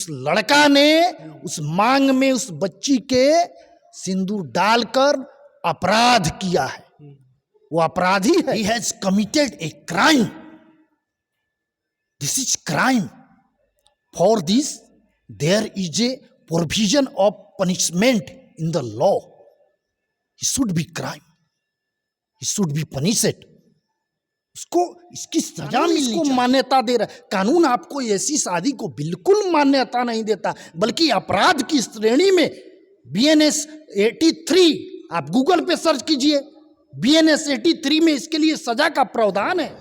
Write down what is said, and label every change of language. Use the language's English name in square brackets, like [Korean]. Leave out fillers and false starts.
[Hindi] उस लड़का ने उस मांग में उस बच्ची के सिंदूर डालकर अपराध किया है, वो अपराधी है। [English] He has committed a crime. This is crime. For this, there is a provision of punishment in the law. He should be crime. He should be punished. [Hindi] उसको इसकी सजा मिलनी चाहिए। इसको मान्यता दे रहा है कानून, आपको ऐसी शादी को बिल्कुल मान्यता नहीं देता, बल्कि अपराध की श्रेणी में BNS 83, आप गूगल पे सर्च कीजिए, BNS 83 में इसके लिए सजा का प्रावधान है।